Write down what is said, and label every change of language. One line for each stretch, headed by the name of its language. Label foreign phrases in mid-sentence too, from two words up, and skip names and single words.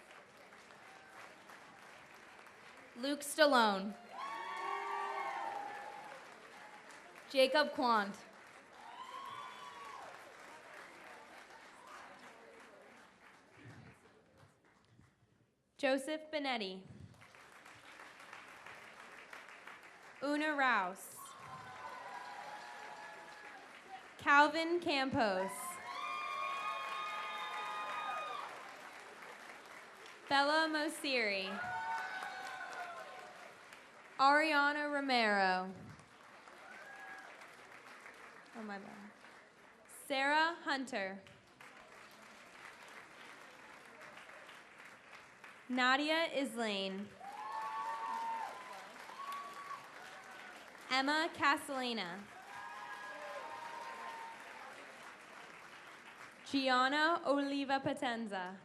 English: Luke Stallone. Jacob Quant. Joseph Benetti. Una Rouse. Calvin Campos. Bella Mosiri. Ariana Romero. Oh, my bad. Sarah Hunter. Nadia Islane. Emma Castellana. Gianna Oliva Potenza.